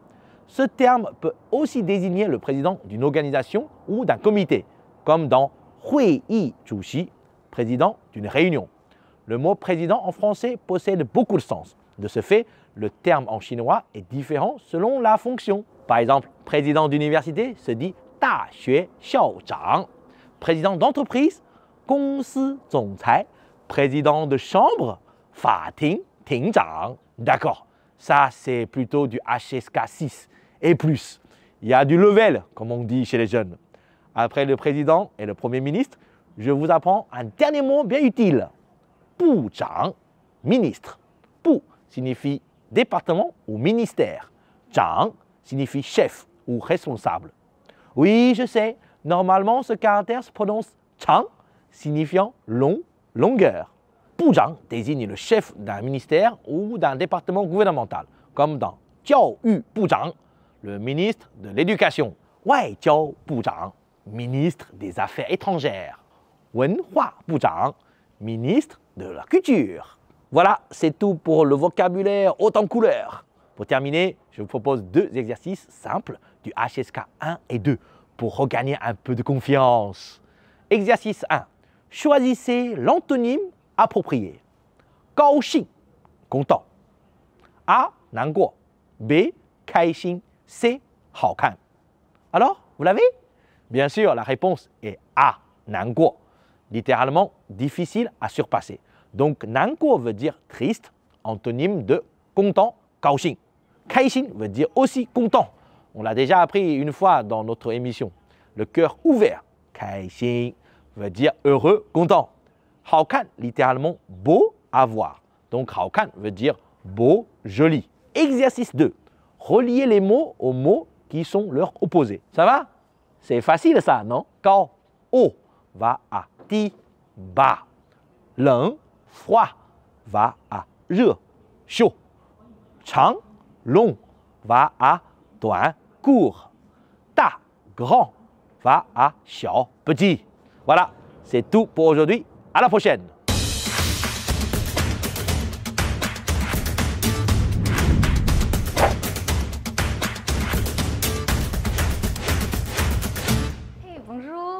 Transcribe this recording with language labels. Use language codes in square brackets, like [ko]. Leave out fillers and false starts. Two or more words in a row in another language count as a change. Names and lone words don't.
[fr] Ce terme peut aussi désigner le président d'une organisation ou d'un comité, comme dans [zh] 会议主席, [fr] président d'une réunion. Le mot président en français possède beaucoup de sens. De ce fait, le terme en chinois est différent selon la fonction. Par exemple, président d'université se dit [zh] 大学校长. [fr] Président d'entreprise, [zh] 公司总裁. [fr] Président de chambre, [zh] 法庭庭长. [fr] D'accord, ça c'est plutôt du HSK6 et plus. Il y a du level, comme on dit chez les jeunes. Après le président et le premier ministre, je vous apprends un dernier mot bien utile. [zh] 部长, ministre. [fr] 部 signifie département ou ministère. 长 signifie chef ou responsable. Oui, je sais, normalement ce caractère se prononce 长, signifiant long, longueur. 部长 désigne le chef d'un ministère ou d'un département gouvernemental, comme dans [zh] 教育部长, [fr] le ministre de l'éducation. [zh] 外交部长, [fr] ministre des affaires étrangères. [zh] 文化部长, [fr] ministre de la culture. Voilà, c'est tout pour le vocabulaire haut en couleur. Pour terminer, je vous propose 2 exercices simples du HSK 1 et 2 pour regagner un peu de confiance. Exercice 1. Choisissez l'antonyme approprié. [zh] 高兴, content. A, 难过. B, 开心. C, 好看. [fr] Alors, vous l'avez? Bien sûr, la réponse est A, [zh] 难过. [fr] Littéralement, difficile à surpasser. Donc, 难过 veut dire triste, antonyme de content, [zh] 高兴. [fr] 开心 veut dire aussi content. On l'a déjà appris une fois dans notre émission. Le cœur ouvert, 开心 veut dire heureux, content. 好看 littéralement beau à voir. Donc, 好看 veut dire beau, joli. Exercice 2. Reliez les mots aux mots qui sont leurs opposés. Ça va? C'est facile ça, non? 高, haut, va à 低, bas. [zh] 冷, [fr] froid, va à 热, chaud. 长, long, va à 短, court. 大, grand, va à 小, petit. Voilà, c'est tout pour aujourd'hui. À la prochaine. Hey, bonjour.